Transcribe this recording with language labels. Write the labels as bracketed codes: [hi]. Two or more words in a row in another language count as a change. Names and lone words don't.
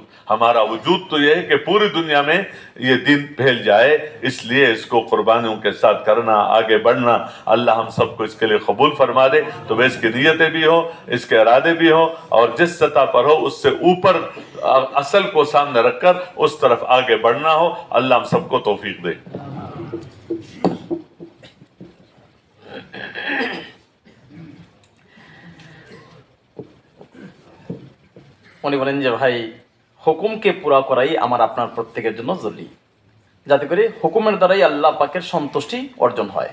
[ur] ہمارا وجود تو یہ ہے کہ پوری دنیا میں یہ دین پھیل جائے، اس لیے اس کو قربانیوں کے ساتھ کرنا، آگے بڑھنا، اللہ ہم سب کو اس کے لیے قبول فرما دے۔ تو بس اس کی نیتیں بھی ہو، اس کے ارادے بھی ہو، اور جس سطح پر ہو اس سے اوپر اصل کو سامنے رکھ کر اس طرف آگے بڑھنا ہو۔ اللہ ہم سب کو توفیق دے۔ [bn] উনি বলেন যে ভাই, হুকুমকে পুরা করাই আমার আপনার প্রত্যেকের জন্য জরুরি, যাতে করে হুকুমের দ্বারাই আল্লাহ পাকের সন্তুষ্টি অর্জন হয়।